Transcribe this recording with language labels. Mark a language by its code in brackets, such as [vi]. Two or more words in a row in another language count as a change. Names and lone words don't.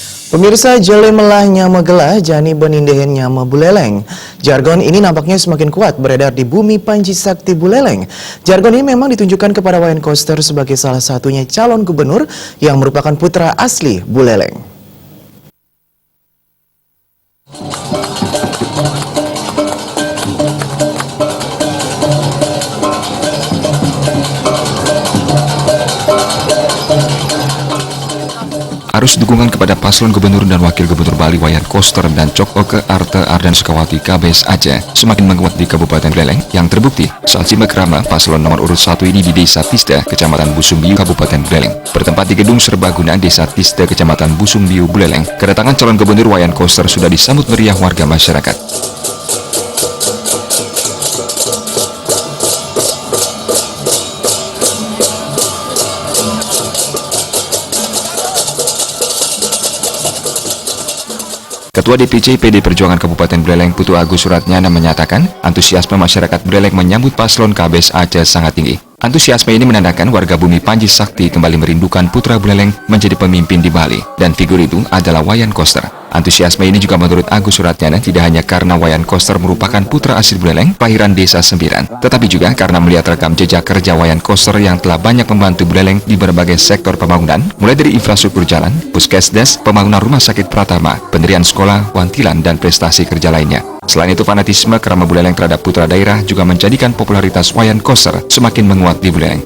[ban] Pemirsa, jele melah nyama gelah jani benindehen nyama buleleng. [id] Jargon ini nampaknya semakin kuat beredar di bumi Panji Sakti Buleleng. Jargon ini memang ditunjukkan kepada Wayan Koster sebagai salah satunya calon gubernur yang merupakan putra asli Buleleng. Arus dukungan kepada paslon gubernur dan wakil gubernur Bali Wayan Koster dan Cok Oke Arte Ardan Sukawati KBS Aceh semakin menguat di Kabupaten Buleleng yang terbukti saat simak rama paslon nomor urut 1 ini di Desa Tisda, Kecamatan Busumbiu, Kabupaten Buleleng. Bertempat di Gedung Serbaguna Desa Tisda, Kecamatan Busumbiu, Buleleng, kedatangan calon gubernur Wayan Koster sudah disambut meriah warga masyarakat. Ketua DPC PD Perjuangan Kabupaten Buleleng Putu Agus Suratnyana menyatakan antusiasme masyarakat Buleleng menyambut paslon KBS Aceh sangat tinggi. Antusiasme ini menandakan warga bumi Panji Sakti kembali merindukan putra Buleleng menjadi pemimpin di Bali, dan figur itu adalah Wayan Koster. Antusiasme ini juga menurut Agus Suratnyana tidak hanya karena Wayan Koster merupakan putra asli Buleleng, kelahiran Desa Sembiran, tetapi juga karena melihat rekam jejak kerja Wayan Koster yang telah banyak membantu Buleleng di berbagai sektor pembangunan, mulai dari infrastruktur jalan, puskesdes, pembangunan rumah sakit Pratama, pendirian sekolah, wantilan, dan prestasi kerja lainnya. Selain itu, fanatisme kerama Buleleng terhadap putra daerah juga menjadikan popularitas Wayan Koster semakin menguat di Buleleng.